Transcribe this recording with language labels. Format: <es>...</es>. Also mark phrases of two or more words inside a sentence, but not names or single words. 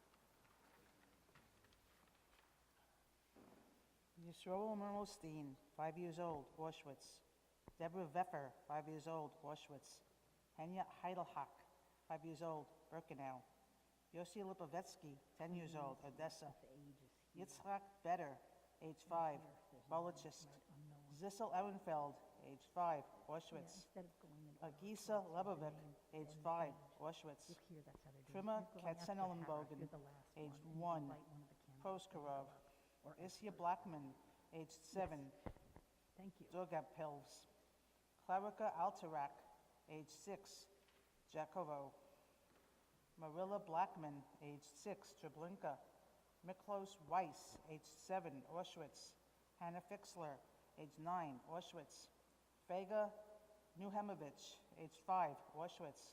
<en>Yisroel Mermelstein, 5 years old, Auschwitz. Deborah Veffer, 5 years old, Auschwitz. Henya Heidelhak, 5 years old, Birkenau. Yossi Lipovetsky, 10 years old, Odessa. Yitzhak Better, age 5, Bolochisk. Zissel Ehrenfeld, age 5, Auschwitz. Agisa Lebovic, age 5, Auschwitz. Trima Katzenelnbogen, age 1, Proskorov. Isya Blackman, aged 7, Thank you. Dogapils. Clarika Alterak, age 6, Jakovo. Marilla Blackman, aged 6, Treblinka. Miklos Weiss, aged 7, Auschwitz. Hannah Fixler, age 9, Auschwitz. Fega Nuhemovich, age 5, Auschwitz.</en>